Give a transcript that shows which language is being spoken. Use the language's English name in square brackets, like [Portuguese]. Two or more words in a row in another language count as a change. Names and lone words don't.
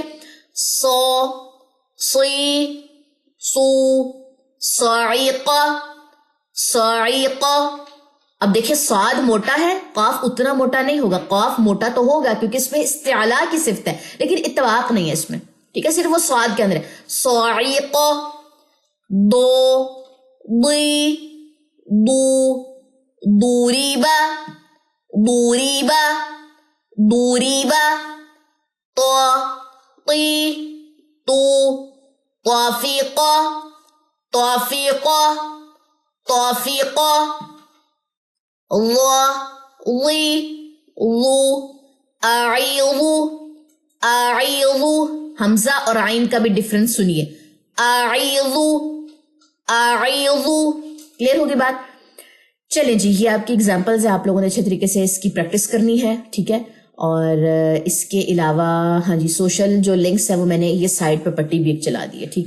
[Arabic] سو, سی, سو, صاعقہ, صاعقہ. [Urdu] اب دیکھیں سواد موٹا ہے, قاف اتنا موٹا نہیں ہوگا. قاف موٹا تو ہوگا کیونکہ اس میں استعلاء کی صفت ہے, لیکن اتباق نہیں ہے اس میں, ٹھیک ہے. صرف وہ سواد کے اندر ہے. [Arabic] صاعقہ, دو, ضی, دو, دوریبا, دوریبا, دوریبا, طا, طی, تو, طافقہ, طافقہ, طافقہ, ضا, ضی, ضو, اعیض, اعیض. [Urdu] حمزہ اور عین کا بھی ڈفرنس سنیے. [Arabic] اعیض, اعیض. [Urdu] کلیئر ہوگی بات. چلیں جی, یہ آپ کی ایگزامپلز ہیں, آپ لوگوں نے اچھے طریقے سے اس کی پریکٹس کرنی ہے, ٹھیک ہے. اور اس کے علاوہ ہاں جی, سوشل جو لنکس ہیں وہ میں نے یہ سائٹ پہ پٹی بھی ایک چلا دی ہے, ٹھیک ہے.